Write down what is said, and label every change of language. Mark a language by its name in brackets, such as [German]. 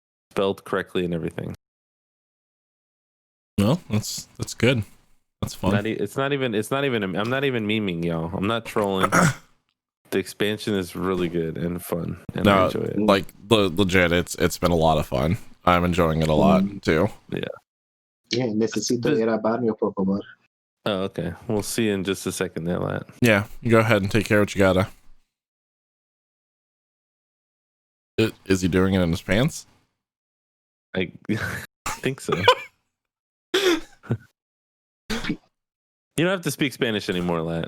[English] Spelled correctly and everything. Well, that's good. That's fun. It's not even. I'm not even memeing, y'all. I'm not trolling. The expansion is really good and fun, and I enjoy it. Like legit, it's been a lot of fun. I'm enjoying it a lot too. [Spanish] Yeah, necesito ir al baño, por favor. [English] Oh, okay. We'll see you in just a second there, Lat. Yeah, you go ahead and take care of what you gotta. Is he doing it in his pants? I think so. You don't have to speak Spanish anymore, Lat.